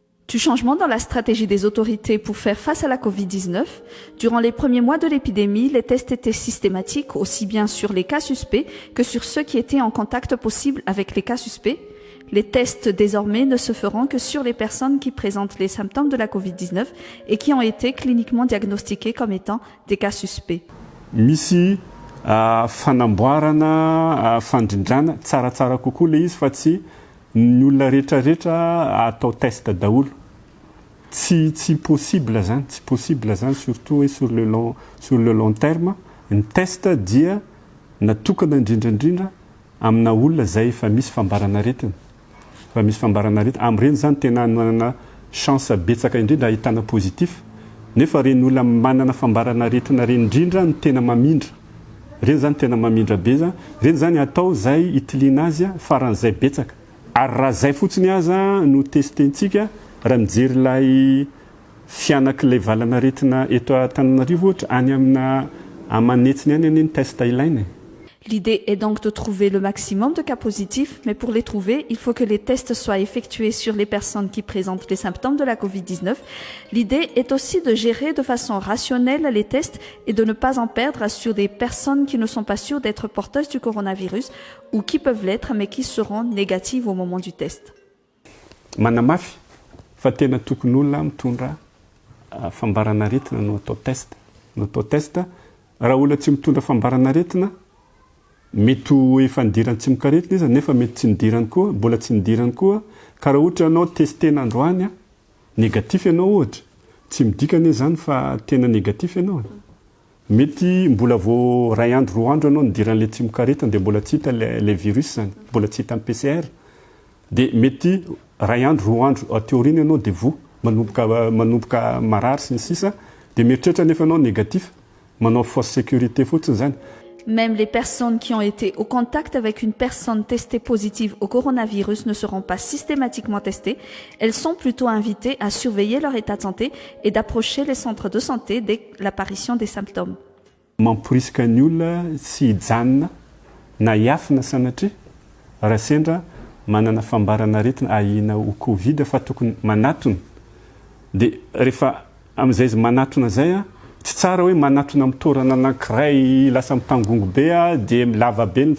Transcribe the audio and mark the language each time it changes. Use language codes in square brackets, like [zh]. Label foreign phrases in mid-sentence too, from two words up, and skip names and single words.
[fr] Du changement dans la stratégie des autorités pour faire face à la Covid-19, durant les premiers mois de l'épidémie, les tests étaient systématiques aussi bien sur les cas suspects que sur ceux qui étaient en contact possible avec les cas suspects. Les tests désormais ne se feront que sur les personnes qui présentent les symptômes de la Covid-19 et qui ont été cliniquement diagnostiquées comme étant des cas suspects. [mg] Misy fanamboarana fandrindrana tsaratsara kokoa le izy fa tsy ny olona rehetrarehetra atao test daholo. Tsy possible zany, tsy possible zany [fr] surtout sur le long terme. [mg] Ny test dia natokana indrindrandrindra amina olona zay efa misy fambarana aretina. Fa misy fambarana aretina am'ireny zany tena manana chance betsaka indrindra ahitana positif. Nefa reny olona manana fambarana aretina reny indrindra ny tena mamindra. Reny zany tena mamindra be zany. Reny zany atao zay itiliana azy faran'izay betsaka. Ary raha zay fotsiny aza no testentsika raha mijery ilay fianak'ilay valana aretina eto Antananarivo ohatra any amina amanetsiny any ny test ilaina. [fr] L'idée est donc de trouver le maximum de cas positifs, mais pour les trouver, il faut que les tests soient effectués sur les personnes qui présentent les symptômes de la Covid-19. L'idée est aussi de gérer de façon rationnelle les tests et de ne pas en perdre sur des personnes qui ne sont pas sûres d'être porteuses du coronavirus ou qui peuvent l'être, mais qui seront négatives au moment du test. [mg] Manamafy fa tena tokony olona mitondra fambarana aretina no atao test. No atao test, raha olona tsy mitondra fambarana aretina, mety efa nidirany tsy mikaretina izy nefa mety tsy nidirany koa, mbola tsy nidirany koa, ka raha ohatra ianao testena androany négatif ianao ohatra, tsy midikany zany fa tena négatif ianao. Mety mbola vao ray andro roa andro ianao nidiran'le tsy mikaretina dia mbola tsy hita [fr] le virus [mg] zany, mbola tsy hita amin'ny PCR. Dia mety ray andro roa andro teoriana ianao dia vo manomboka marary sy ny sisa, dia mieritreritra nefa ianao négatif, manao [fr] fausse sécurité [mg] fotsiny zany. [fr] Même les personnes qui ont été au contact avec une personne testée positive au coronavirus ne seront pas systématiquement testées. Elles sont plutôt invitées à surveiller leur état de santé et d'approcher les centres de santé dès l'apparition des symptômes. [mg] Mamporisika ny olona sy hijanona na hiafina sanatria raha sendra manana fambarana aretina ahina ho Covid fa tokony manatona. Dia rehefa amin'izay izy manatona zay tsy tsara hoe manatona mitorana anankiray lasa mitangongo be dia lava be ny